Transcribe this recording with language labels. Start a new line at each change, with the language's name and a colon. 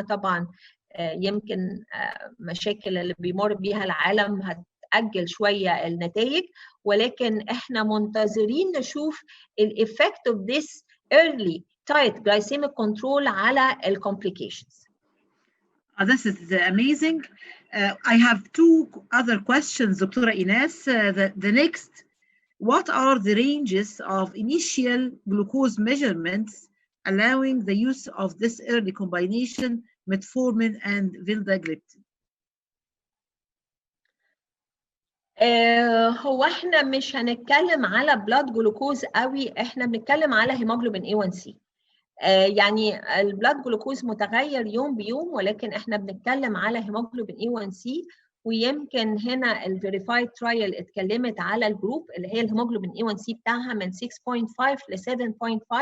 Arabic: طبعا يمكن مشاكل اللي بيمر بيها العالم هتأجل شويه النتائج، ولكن احنا منتظرين نشوف الإفكت
English: of this early tight glycemic control
Arabic: على الcomplications.
English: This is amazing. I have two other questions, Dr. Ines. The next what are the ranges of initial glucose measurements allowing the use of this early combination, metformin and vildagliptin?
Arabic: هو احنا مش هنتكلم على بلاد جلوكوز قوي، احنا بنتكلم على هيموجلوبين A1C. يعني البلاد جلوكوز متغير يوم بيوم، ولكن احنا بنتكلم على هيموجلوبين A1C. ويمكن هنا الفيريفايد ترايل اتكلمت على الجروب اللي هي الهيموجلوبين A1C بتاعها من 6.5 ل 7.5.